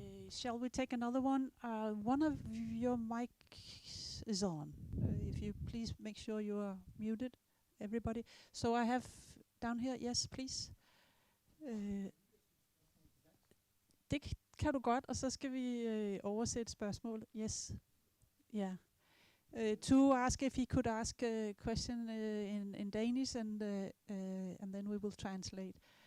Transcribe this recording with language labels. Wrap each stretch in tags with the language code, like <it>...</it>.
<en>Shall we take another one? One of your mics is on. If you please make sure you are muted, everybody. So I have down here, yes, please.</en> <da>Det kan du godt, og så skal vi oversætte spørgsmål.</da> <en>Yes. Yeah. To ask if he could ask a question in Danish, and then we will translate.</en>